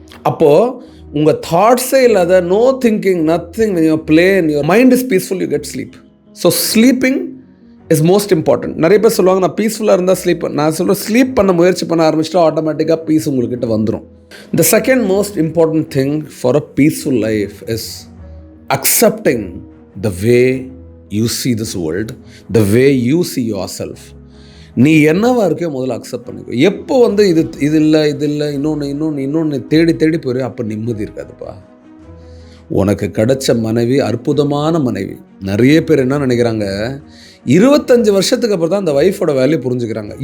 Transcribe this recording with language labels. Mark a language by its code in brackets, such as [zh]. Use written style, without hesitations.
[ta] அப்போது உங்கள் தாட்ஸே இல்லாத [en] No thinking nothing, your plain your mind is peaceful, you get sleep. So sleeping is most important. [ta] நிறைய பேர் சொல்லுவாங்க நான் பீஸ்ஃபுல்லாக இருந்தால் ஸ்லீப். நான் சொல்கிறேன் ஸ்லீப் பண்ண முயற்சி பண்ண ஆரம்பிச்சிட்டா ஆட்டோமேட்டிக்காக பீஸ் உங்கள்கிட்ட வந்துடும். [en] The second most important thing for a peaceful life is accepting the way you see this world, the way you see yourself. [ta] நீ என்னவா இருக்கோ முதல்ல அக்செப்ட் பண்ணிக்கோ. எப்போ இது இல்லை இன்னொன்று தேடி போயிரு, அப்போ நிம்மதி இருக்காதுப்பா. உனக்கு கிடைச்ச மனைவி அற்புதமான மனைவி. நிறைய பேர் என்ன நினைக்கிறாங்க, 25 வருஷத்துக்கு அப்புறம் தான் அந்த ஒய்ஃபோட வேல்யூ புரிஞ்சுக்கிறாங்க.